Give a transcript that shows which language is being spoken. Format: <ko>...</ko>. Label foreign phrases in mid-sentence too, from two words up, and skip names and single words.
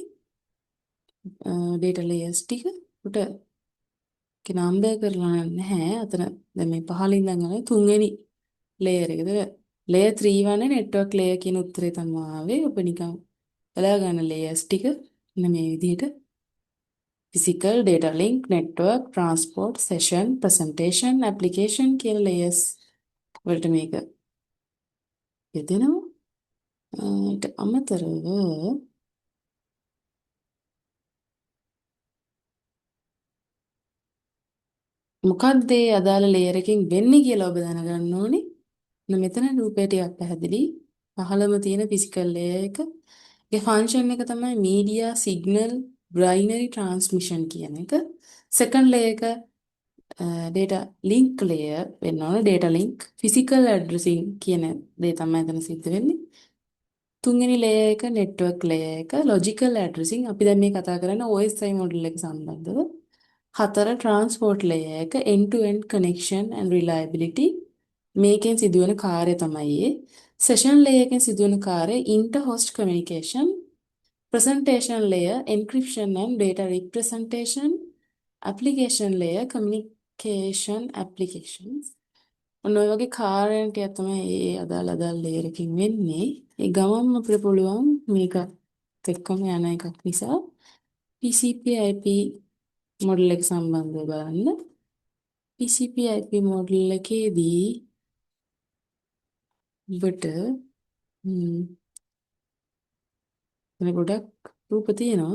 <en>data layers</en> <si>ටික උට නම්බර් කරලා නැහැ. අතන දැන් මේ පහලින් ඉඳන් යන තුන්වෙනි layer එකද layer 3 වනේ</si> <en>network layer</en> <si>කියන උත්තරේ තමයි ආවේ. ඔබ නිකන් බලා ගන්න layers ටික මෙන්න මේ විදිහට</si> <en>physical data link network transport session presentation application</en> <si>කියන layers වලට මේක යෙදෙනවා. ඊට අමතරව මොකක්ද ඒ අදාළ layer එකකින් වෙන්නේ කියලා ඔබ දැනගන්න ඕනේ. මෙතන රූපය ටිකක් පැහැදිලි. පහළම තියෙන</si> <en>physical layer</en> <si>එක. ඒ function එක තමයි</si> <en>media signal binary transmission</en> <si>කියන එක.</si> <en>second layer</en> <si>එක</si> <en>data link layer</en> <si>වෙන්න ඕන.</si> <en>data link physical addressing</en> <si>කියන දේ තමයි එතන සිද්ධ වෙන්නේ. තුන්වෙනි layer එක</si> <en>network layer</en> <si>එක</si> <en>logical addressing.</en> <si>අපි දැන් මේ කතා කරන්නේ OSI model එක සම්බන්ධව. හතර</si> <en>transport layer</en> <si>එක</si> <en>end to end connection and reliability.</en> <si>මේකෙන් සිදුවන කාර්ය තමයි ඒ.</si> <en>session layer</en> <si>එකෙන් සිදුවන කාර්ය</si> <en>inter host communication. presentation layer encryption and data representation. application layer communication applications.</en> <si>ඔන්න ඔය වගේ කාර්යයන් ටික තමයි ඒ අදාළ layer එකකින් වෙන්නේ. ඒ ගමන්ම අපිට පුළුවන් මේකත් එක්කම යන එකක් නිසා TCP IP මොඩල් එක සම්බන්ධව බලන්න. TCP IP මොඩල් එකේදී ඔබට ගොඩක් රූප තියෙනවා.</si>